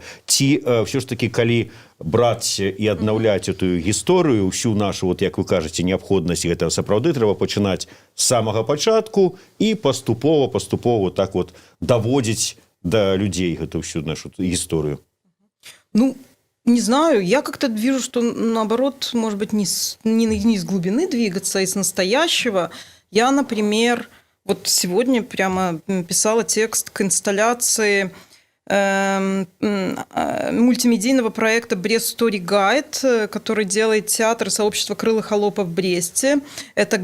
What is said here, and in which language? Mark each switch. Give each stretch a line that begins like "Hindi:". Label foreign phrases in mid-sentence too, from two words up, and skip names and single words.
Belarusian: Ці ўсё ж такі, калі браць і аднаўляць эту гісторыю, ўсю нашу, вот як вы кажаце, неабходнасць, гэта сапраўды трэба пачынаць з самага пачатку і паступова так вот даводзіць да людзей гэту всю нашу гісторыю.
Russian: Ну, не знаю, я как-то вижу, что наоборот, может быть, не с глубины двигаться, а из настоящего. Я, например, вот сегодня прямо писала текст к инсталляции мультимедийного проекта «Брест Story Guide», который делает театр сообщества Крылых Холопов в Бресте.